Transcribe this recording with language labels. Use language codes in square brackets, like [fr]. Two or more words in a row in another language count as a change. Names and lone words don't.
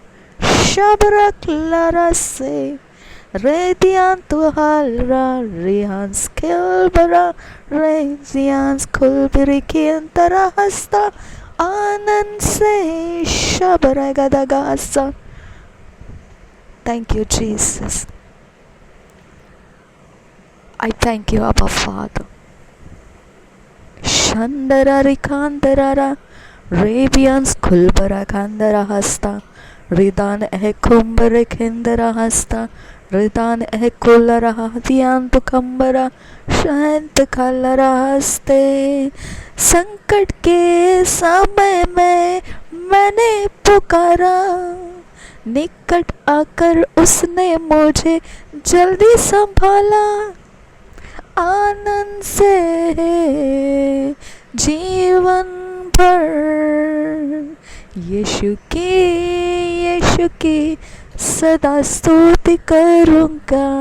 [en] शब रख लारा से रेदियान तो हालरा रियांस खेल बरा रेजियांस खुल बिरिकी अंतरा हस्ता आनंद से शबरगदगासा. Thank you, Jesus. I thank you, Abba Father. Shandara Rikandara Rabians Kulbara Kandara Hasta Ridan Kumbara Kendara Hasta Ridan Kulara Hadian Tukambara Shant Kalara Haste. [hi] संकट के समय में मैंने पुकारा, निकट आकर उसने मुझे जल्दी संभाला. आनंद से जीवन भर यीशु की सदा स्तुति करूँगा.